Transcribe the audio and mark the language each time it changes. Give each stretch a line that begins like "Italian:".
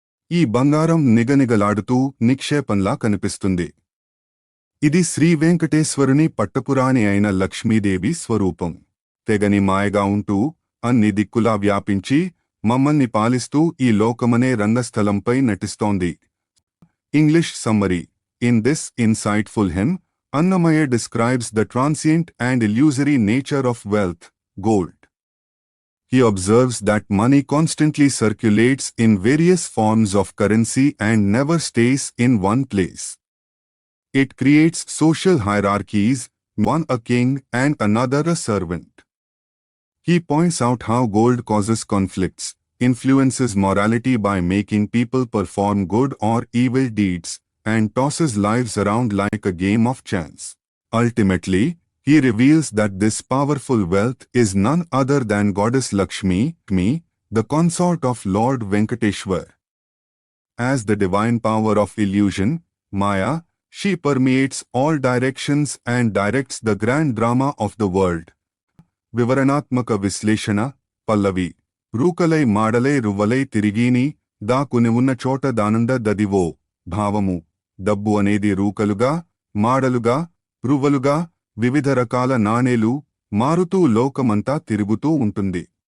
Telugu: ఈ బంగారం నిగనిగలాడుతూ నిక్షేపంలా కనిపిస్తుంది. ఇది శ్రీవేంకటేశ్వరుని పట్టపురాణి అయిన లక్ష్మీదేవి స్వరూపం. తెగని మాయగా ఉంటూ, అన్ని దిక్కులా వ్యాపించి, మమ్మల్ని పాలిస్తూ ఈ లోకమనే రంగస్థలంపై నటిస్తోంది.
English: English summary: in this insightful hymn, Annamaya describes the transient and illusory nature of wealth, gold. He observes that money constantly circulates in various forms of currency and never stays in one place. It creates social hierarchies, one a king and another a servant. He points out how gold causes conflicts, influences morality by making people perform good or evil deeds, and tosses lives around like a game of chance. Ultimately, he reveals that this powerful wealth is none other than Goddess Lakshmi, the consort of Lord Venkateshwar. As the divine power of illusion, Maya, she permeates all directions and directs the grand drama of the world.
Telugu: వివరణాత్మక విశ్లేషణ: పల్లవి: రూకలై మాడలై రువ్వలై తిరిగీని, దాకుని ఉన్న చోట దానుండ దదివో. భావము: డబ్బు అనేది రూకలుగా, మాడలుగా, రువ్వలుగా, వివిధ రకాల నాణేలు మారుతూ లోకమంతా తిరుగుతూ ఉంటుంది.